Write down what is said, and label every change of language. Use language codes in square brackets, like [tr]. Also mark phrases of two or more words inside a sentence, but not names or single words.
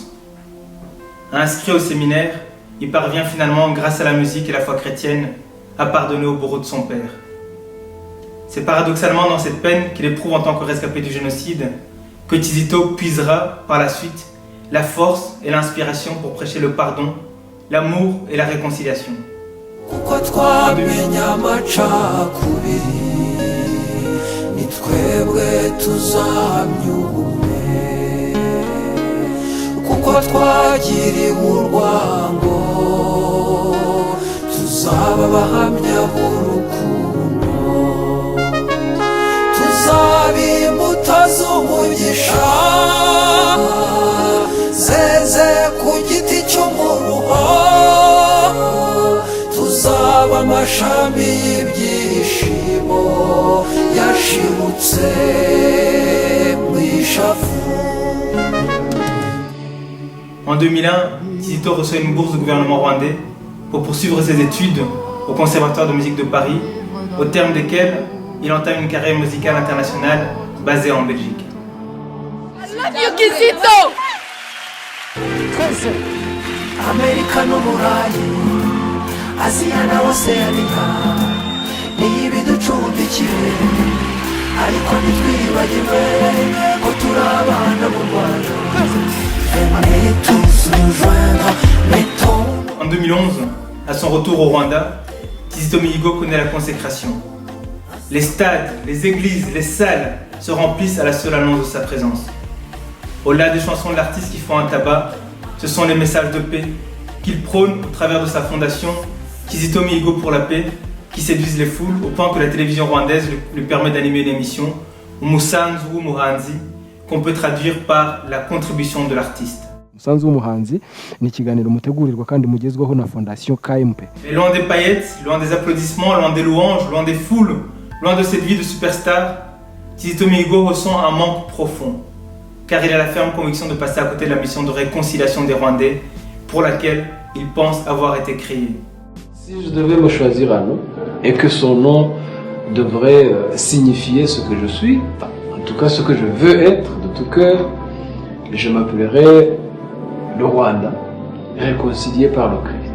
[fr] Inscrit au séminaire, il parvient finalement, grâce à la musique et la foi chrétienne, à pardonner au bourreau de son père. C'est paradoxalement dans cette peine qu'il éprouve en tant que rescapé du génocide que Kizito puisera par la suite la force et l'inspiration pour prêcher le pardon, l'amour et la réconciliation. [rw] Kuko twamenya amacakubiri ni twebwe tuzahamya ubumwe kuko twagiriwe urwango tuzaba abahamya b'urukundo tuzaba imbuto z'umugisha zeze ku giti cy'umuruho tuzaba amashami y'ibyishimo yashibutse mu ishavu. [fr] En 2001, Kizito reçoit une bourse du gouvernement rwandais pour poursuivre ses études au Conservatoire de musique de Paris, au terme desquelles il entame une carrière musicale internationale basée en Belgique. [en] I love you, Kizito! [rw] Twese Amerika n'Uburayi Aziya na Oceania niyo ibiducumbikiye ariko ntitwibagirwe ko turi abana b'u Rwanda. [fr] En 2011, à son retour au Rwanda, Kizito Mihigo connaît la consécration. Les stades, les églises, les salles se remplissent à la seule annonce de sa présence. Au-delà des chansons de l'artiste qui font un tabac, ce sont les messages de paix qu'il prône au travers de sa fondation Kizito Mihigo pour la paix, qui séduisent les foules au point que la télévision rwandaise lui permet d'animer une émission, [rw] Umusanzu w'umuhanzi, [fr] qu'on peut traduire par la contribution de l'artiste. [rw] Umusanzu w'umuhanzi ni ikiganiro mutegurirwa kandi mugezweho na Fondation KMP. [fr] Et loin des paillettes, loin des applaudissements, loin des louanges, loin des foules, loin de cette vie de superstar, Kizito Mihigo ressent un manque profond, car il a la ferme conviction de passer à côté de la mission de réconciliation des Rwandais, pour laquelle il pense avoir été créé. Si je devais me choisir un nom, et que son nom devrait signifier ce que je suis, en tout cas ce que je veux être de tout cœur, je m'appellerais le Rwanda, réconcilié par le Christ.